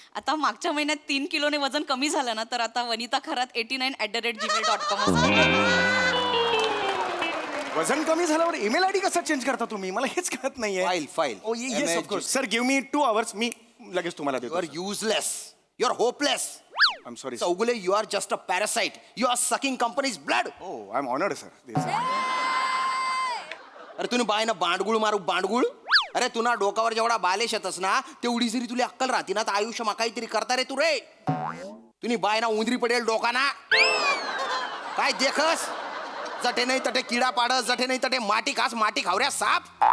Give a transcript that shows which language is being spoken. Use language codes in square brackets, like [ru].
[mr] आता मागच्या महिन्यात 3 किलोने वजन कमी झालं ना, तर आता वनिता खरात 89@gmail.com. वजन कमी झाल्यावर ईमेल आयडी कसा चेंज करता तुम्ही? मला हेच कळत नाहीये. File. [en] Oh yes of course sir. Give me 2 hours. [mr] मी लगेच तुम्हाला [en] You are [mr] देतो. [en] useless. You are hopeless. I'm sorry. Saugule, you are just a parasite. You are sucking company's blood. Oh, I'm honored, sir. [ahr] अरे तुने बाय ना बांडगुळ मारू बांडगुळ. अरे तुना डोकावर जेवढा बालेश येतस ना, तेवढी जरी तुला अक्कल राहती ना, तर आयुष्य काहीतरी करता रे तू रे. तुनी बाय ना उंदरी पडेल डोकाना. काय देखस? जटे नाही तटे किडा पाडस, जटे नाही तटे माटी खास, माटी खावऱ्या साप.